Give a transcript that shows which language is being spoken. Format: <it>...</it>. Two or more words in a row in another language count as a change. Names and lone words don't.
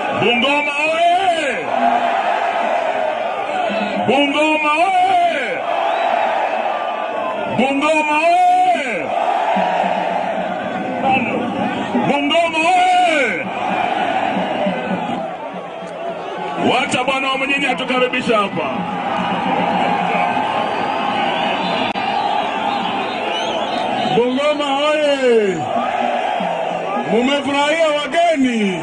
<sw>Bungoma oye! Bungoma oye! Bungoma oye! Bungoma oye! Wacha bwana wa mwenyeji atukaribisha hapa. Bungoma oye! Mumefurahia wageni?</sw>